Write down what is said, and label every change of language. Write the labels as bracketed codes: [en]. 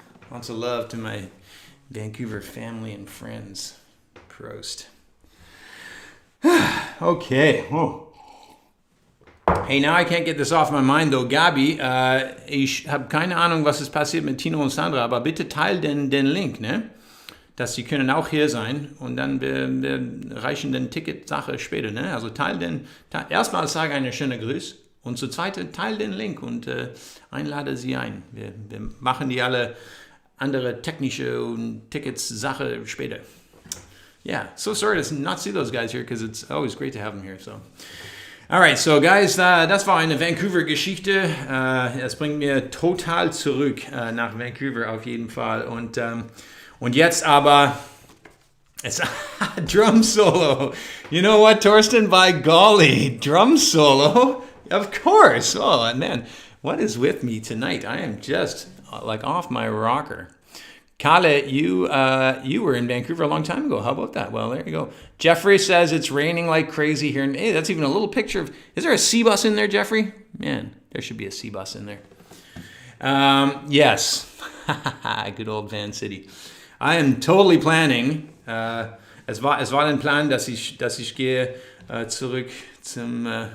[en] Lots of love to my Vancouver family and friends. Prost. Okay. Oh. Hey, now I can't get this off my mind, though. [de] Gabi, ich habe keine Ahnung, was ist passiert mit Tino und Sandra, aber bitte teil den Link, ne? Dass sie können auch hier sein und dann wir reichen den Ticket-Sache später, ne? Also erstmal sage eine schöne Grüß und zu zweit teil den Link und einlade sie ein. Wir machen die alle andere technische und Tickets-Sache später. [en] Yeah, so sorry to not see those guys here because it's always great to have them here, so... Alright, so guys, [de] das war eine Vancouver-Geschichte. Es bringt mir total zurück nach Vancouver auf jeden Fall. Und jetzt aber, [en] it's drum solo. You know what, Torsten? By golly, drum solo? Of course. Oh, man, what is with me tonight? I am just like off my rocker. Kale, you were in Vancouver a long time ago. How about that? Well, there you go. Jeffrey says it's raining like crazy here. Hey, that's even a little picture of... Is there a sea bus in there, Jeffrey? Man, there should be a sea bus in there. Yes. Good old Van City. I am totally planning. [de] Es war ein Plan, dass ich gehe zurück zum...